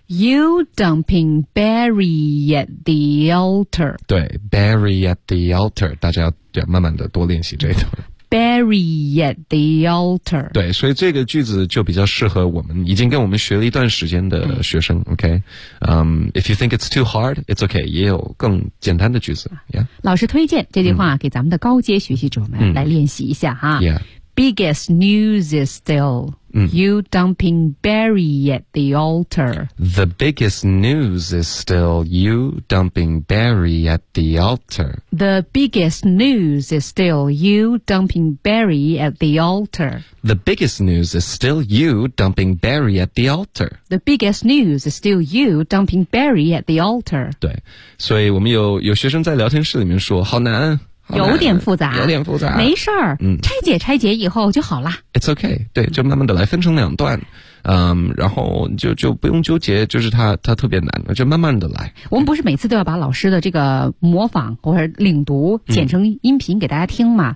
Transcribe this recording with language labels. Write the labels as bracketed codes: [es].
[en] You dumping Barry at the altar. [zh] 对 , [en] Barry at the altar. [zh] 大家要慢慢的多练习这一段。 [en] bury at the altar. [zh] 对，所以这个句子就比较适合我们已经跟我们学了一段时间的学生。 [en] OK， if you think it's too hard, it's OK. [zh] 也有更简单的句子。 [en] Yeah. [zh] 老师推荐这句话给咱们的高阶学习者们来练习一下哈。 [en] Yeah. Biggest news is still you dumping Barry at the altar. The biggest news is still you dumping Barry at the altar. The biggest news is still you dumping Barry at the altar. The biggest news is still you dumping Barry at the altar. The biggest news is still you dumping Barry at the altar. [zh] 对，所以我们有学生在聊天室里面说，好难。有点复杂，有点复杂，没事儿，拆解拆解以后就好了。 [en] It's okay， [zh] 对，就慢慢的来，分成两段，然后就不用纠结，就是它特别难，就慢慢的来。我们不是每次都要把老师的这个模仿或者领读剪成音频给大家听吗？